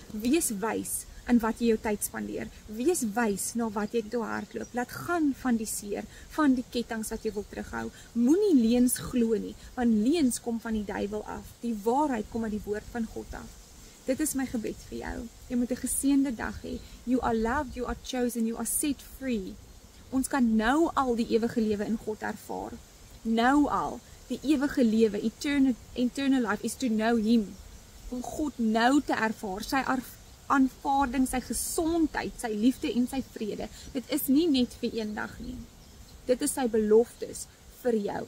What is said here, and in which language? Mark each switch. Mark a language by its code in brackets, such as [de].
[af] Wees wys in wat jy jou tyd spandeer. Wees wys na wat jy toe hardloop. Laat gaan van die seer, van die ketTINGs wat jy wil terughou. Moenie leuns glo nie, want leuns kom van die duiwel af. Die waarheid kom uit die woord van God af. Dit is my gebed vir jou. Jy moet 'n geseënde dag hê. [en] You are loved, you are chosen, you are set free. [af] Ons kan nou al die ewige lewe in God ervaar. Nou al. Die ewige lewe, [en] eternal life is to know him. [af] Om God nou te ervaar, sy aanvaarding, sy gesondheid, sy liefde en sy vrede. Dit is nie net vir eendag nie. Dit is sy beloftes vir jou.